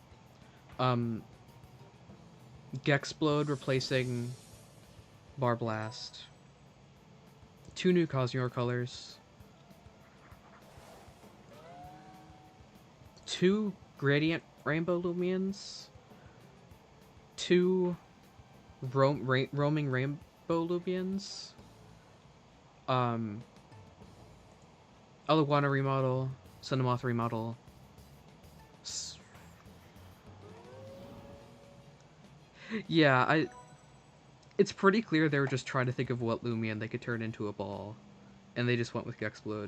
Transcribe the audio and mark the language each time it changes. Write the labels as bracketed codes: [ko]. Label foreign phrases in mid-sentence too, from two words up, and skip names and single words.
[en] Gexplode replacing Barblast. 2 new Cosmiore colors. 2 Gradient Rainbow Loomians. 2 roaming Rainbow Loomians. Alaguana remodel. Cinnamoth remodel. Yeah, it's pretty clear they were just trying to think of what Loomian they could turn into a ball. And they just went with Gexplode.